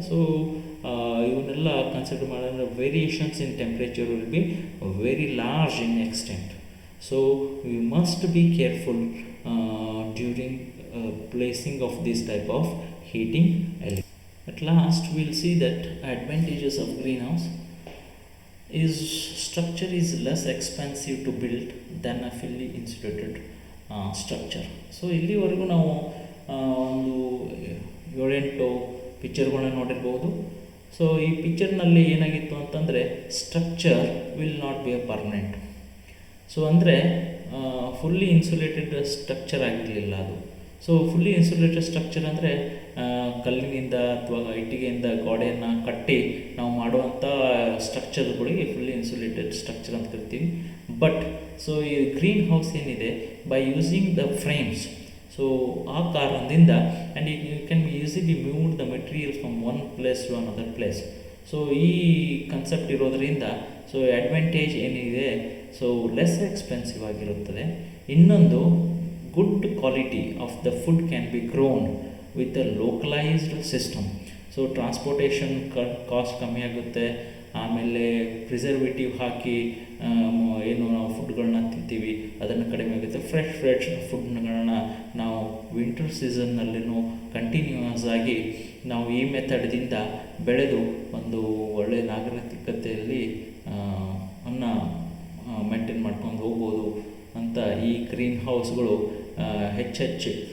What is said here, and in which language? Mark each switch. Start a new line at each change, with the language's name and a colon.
Kannada: So ಇವನ್ನೆಲ್ಲ consider ಮಾಡಿದ್ರೆ
English: Variations in temperature will be very large in extent. So we must be careful during placing of this type of heating element. At last we will see that advantages of greenhouse is structure is less expensive to build than a fully insulated structure.
Kannada: So ಇಲ್ಲಿವರೆಗೂ ನಾವು ಒಂದು 7-8 ಪಿಕ್ಚರ್ಗಳನ್ನ ನೋಡಿರ್ಬೋದು. So ಈ ಪಿಕ್ಚರ್ನಲ್ಲಿ ಏನಾಗಿತ್ತು ಅಂತಂದರೆ
English: Structure will not be a permanent.
Kannada: So ಅಂದರೆ fully insulated structure ಆಗಿರಲಿಲ್ಲ ಅದು. ಸೊ ಫುಲ್ಲಿ ಇನ್ಸುಲೇಟೆಡ್ ಸ್ಟ್ರಕ್ಚರ್ ಅಂದರೆ ಕಲ್ಲಿನಿಂದ ಅಥವಾ ಇಟ್ಟಿಗೆಯಿಂದ ಗೋಡೆಯನ್ನು ಕಟ್ಟಿ ನಾವು ಮಾಡುವಂಥ ಸ್ಟ್ರಕ್ಚರ್ಗಳಿಗೆ ಫುಲ್ಲಿ ಇನ್ಸುಲೇಟೆಡ್ ಸ್ಟ್ರಕ್ಚರ್ ಅಂತ ಕರಿತೀವಿ.
English: but
Kannada: ಸೊ ಈ ಗ್ರೀನ್ ಹೌಸ್ ಏನಿದೆ
English: by using the frames,
Kannada: so ಆ ಕಾರಣದಿಂದ
English: And you can easily move the material from one place to another place.
Kannada: So ಈ ಕನ್ಸೆಪ್ಟ್ ಇರೋದರಿಂದ ಸೊ ಅಡ್ವಾಂಟೇಜ್ ಏನಿದೆ ಸೊ ಲೆಸ್ ಎಕ್ಸ್ಪೆನ್ಸಿವ್ ಆಗಿರುತ್ತದೆ.
English: ಇನ್ನೊಂದು good quality of the food can be grown with a localized system.
Kannada: So transportation cost ಕಮ್ಮಿ ಆಗುತ್ತೆ. ಆಮೇಲೆ preservative ಹಾಕಿ ಏನು ನಾವು ಫುಡ್ಗಳನ್ನ ತಿಂತೀವಿ ಅದನ್ನು ಕಡಿಮೆ ಆಗುತ್ತೆ. ಫ್ರೆಶ್ ಫುಡ್ಗಳನ್ನ ನಾವು ವಿಂಟರ್ ಸೀಸನ್ನಲ್ಲಿನೂ ಕಂಟಿನ್ಯೂಯಸ್ ಆಗಿ ನಾವು ಈ ಮೆಥಡ್ದಿಂದ ಬೆಳೆದು ಒಂದು ಒಳ್ಳೆಯ ನಾಗರಿಕತೆಯಲ್ಲಿ ಅನ್ನ ಮೇಂಟೈನ್ ಮಾಡ್ಕೊಂಡು ಹೋಗ್ಬೋದು ಅಂತ ಈ ಗ್ರೀನ್ ಹೌಸ್ಗಳು ಹೆಚ್ಚೆಚ್ಚು